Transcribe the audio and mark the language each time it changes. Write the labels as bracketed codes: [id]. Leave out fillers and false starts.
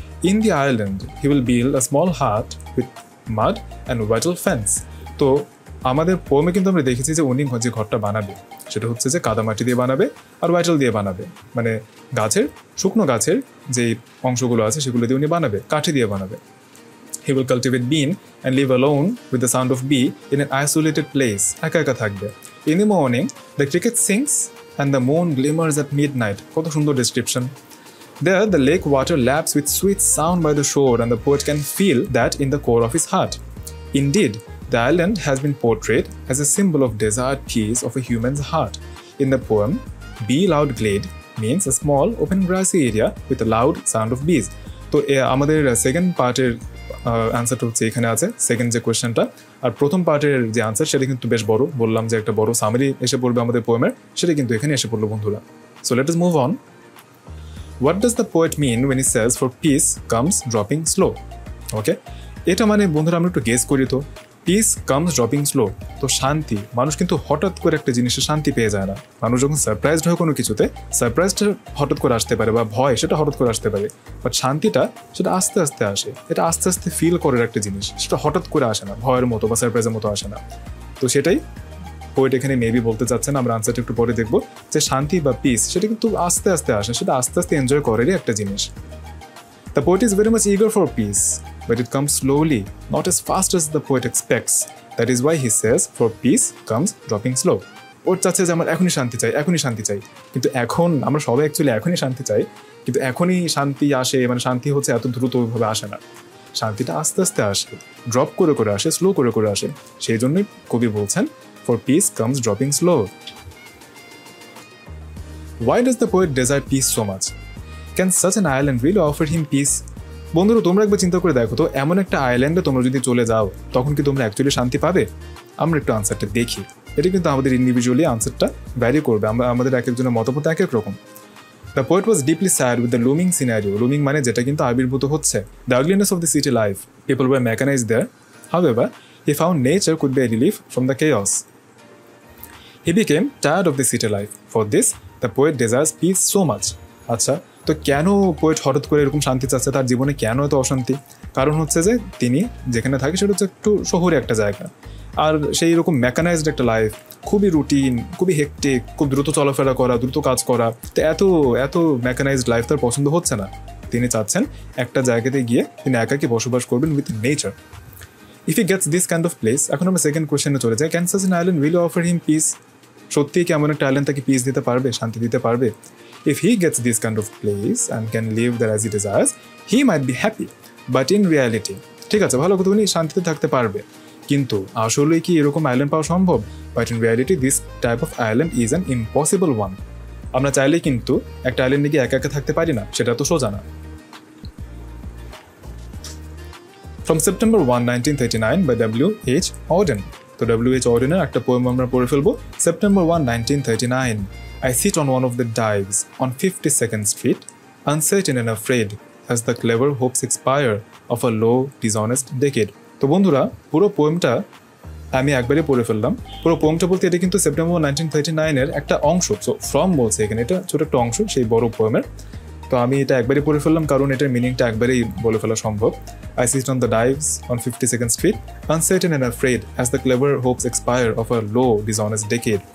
[en] In the island he will build a small hut with mud and wattle fence. [bn] তো আমাদের পোমে কিন্তু আমরা দেখেছি যে উনি যে ঘরটা বানাবে সেটা হচ্ছে যে কাদামাটি দিয়ে বানাবে আর ওয়াটেল দিয়ে বানাবে, মানে গাছের শুকনো গাছের যে অংশগুলো আছে সেগুলো দিয়ে উনি বানাবে, কাঠি দিয়ে বানাবে। [en] He will cultivate bean and live alone with the sound of bee in an isolated place. [bn] একা একা থাকবে। [en] In the morning, the cricket sings and the moon glimmers at midnight. [bn] কত সুন্দর description. [en] There, the lake water laps with sweet sound by the shore, and the poet can feel that in the core of his heart. Indeed, the island has been portrayed as a symbol of desired peace of a human's heart. In the poem, Bee Loud Glade means a small open grassy area with a loud sound of bees. [bn] তো আমাদের second পার্টের আনসারটা হচ্ছে এখানে আছে, second যে কোয়েশ্চেনটা। আর প্রথম পার্টের যে আনসার সেটা কিন্তু বেশ বড়, বললাম যে একটা বড় সামারি এসে পড়বে আমাদের পোয়েমের, সেটা কিন্তু এখানে এসে পড়লো বন্ধুরা। [en] So let us move on. What does the poet mean when he says for peace comes dropping slow? [bn] ওকে, এটা মানে বন্ধুরা আমরা একটু গেস করি তো। [en] peace comes dropping slow, [bn] তো শান্তি, মানুষ কিন্তু হঠাৎ করে একটা জিনিসে শান্তি পেয়ে যায় না। মানুষ যখন সারপ্রাইজড হয় কোনো কিছুতে, সারপ্রাইজটা হঠাৎ করে আসতে পারে বা ভয় সেটা হঠাৎ করে আসতে পারে, বাট শান্তিটা সেটা আস্তে আস্তে আসে, এটা আস্তে আস্তে ফিল করার একটা জিনিস, সেটা হঠাৎ করে আসে না, ভয়ের মতো বা সারপ্রাইজের মতো আসে না। তো সেটাই পোয়েট এখানে মেবি বলতে চাচ্ছেন, আমরা আনসারটা একটু পরে দেখবো, যে শান্তি বা পিস সেটা কিন্তু আস্তে আস্তে আসে, সেটা আস্তে আস্তে এনজয় করারই একটা জিনিস। [en] The poet is very much eager for peace, but it comes slowly, not as fast as the poet expects. That is why he says, for peace comes dropping slow. [bn] ওর চাচ্ছে যে আমার এখনই শান্তি চাই, এখনই শান্তি চাই। কিন্তু এখন আমরা সবাই অ্যাকচুয়ালি এখনই শান্তি চাই, কিন্তু এখনই শান্তি আসে, মানে শান্তি হচ্ছে এত দ্রুত ওইভাবে আসে না। শান্তিটা আস্তে আস্তে আসে, ড্রপ করে করে আসে, স্লো করে করে আসে। সেই জন্যই কবি বলছেন, [en] For peace comes dropping slow. Why does the poet desire peace so much? Can such an island really offer him peace? [bn] বন্ধুরা, তোমরা একবার চিন্তা করে দেখো তো, এমন একটা আইল্যান্ডে তোমরা যদি চলে যাও, তখন কি তোমরা অ্যাকচুয়ালি শান্তি পাবে? আমরা একটু আনসারটা দেখি। এটা কিন্তু আমাদের ইন্ডিভিজুয়ালি আনসারটা ভ্যারি করবে, আমাদের এক একজনের মতামত এক এক রকম। [en] The poet was deeply sad with the looming scenario. [bn] লুমিং মানে যেটা কিন্তু আবির্ভূত হচ্ছে। [en] The ugliness of the city life. People were mechanized there. However, he found nature could be a relief from the chaos. He became tired of the city life. For this, the poet desires peace so much. [bn] আচ্ছা, তো কেন poet হঠাৎ করে এরকম শান্তি চাচ্ছে? তার জীবনে কেন এত অশান্তি? কারণ হচ্ছে যে তিনি যেখানে থাকে সেটা হচ্ছে একটু শহুরে একটা জায়গা, আর সেই রকম মেকানাইজড একটা লাইফ, খুবই রুটিন, খুবই হেক্টিক, খুব দ্রুত চলাফেরা করা, দ্রুত কাজ করা। তো এত এত মেকানাইজড লাইফ তার পছন্দ হচ্ছে না। তিনি চাচ্ছেন একটা জায়গাতে গিয়ে তিনি একাকী বসবাস করবেন with nature. [en] if he gets this kind of place, [bn] এখন আমরা সেকেন্ড কোয়েশ্চেনে চলে যাই। [en] Can such an island really offer him peace? [bn] সত্যিই কি এমন একটা আইল্যান্ড তাকে পিস দিতে পারবে, শান্তি দিতে পারবে? [en] If he gets this kind of place and can live there as he desires, he might be happy. But in reality, [bn] ঠিক আছে, ভালো কথা, উনি শান্তিতে থাকতে পারবে, কিন্তু আসলে কি এরকম আইল্যান্ড পাওয়া সম্ভব? [en] But in reality, this type of island is an impossible one. [bn] আমরা চাইলেই কিন্তু একটা আইল্যান্ডে গিয়ে একা একা থাকতে পারি না, সেটা তো সোজা না। [en] From September 1, 1939 by W.H. Auden. তো W.H. [bn] Auden'ের একটা পোয়েম আমরা পড়ে ফেলবো। [en] September 1, 1939. I sit on one of the dives on 52nd Street, uncertain and afraid as the clever hopes expire of a low, dishonest decade. [bn] তো বন্ধুরা, পুরো পোয়েমটা আমি একবারে পড়ে ফেললাম। পুরো পোয়েমটা বলতে এটা কিন্তু সেপ্টেম্বর 1939-এর একটা অংশ। সো ফ্রম বলছে এখানে, এটা ছোট একটা অংশ সেই বড় পোয়েমের। তো আমি এটা একবারে পড়ে ফেললাম কারণ এটার মিনিংটা একবারেই বলে ফেলা সম্ভব। [en] I sit on the dives on 52nd Street, uncertain and afraid as the clever hopes expire of a low, dishonest decade.